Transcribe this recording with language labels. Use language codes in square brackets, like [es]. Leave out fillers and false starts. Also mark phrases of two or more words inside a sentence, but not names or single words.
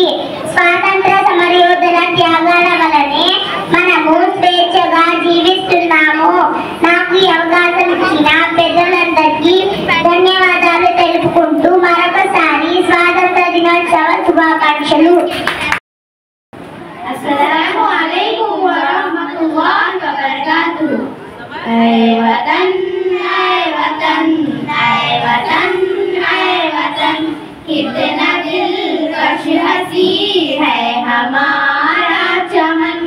[te] స్వాతంత్ర సమరయోధుల త్యాగాల వలనే మనము స్వేచ్ఛగా జీవిస్తున్నాము. నాకు ఈ అవకాశం ఇచ్చిన పెద్దలందరికీ ధన్యవాదాలు తెలుపుకుంటూ మరొకసారి స్వాతంత్ర దినోత్సవ శుభాకాంక్షలు. [ar] السلام عليكم ورحمة الله وبركاته. [hi] है वतन, है वतन, है वतन, है वतन, कितना दिलकश हंसी है हमारा चमन.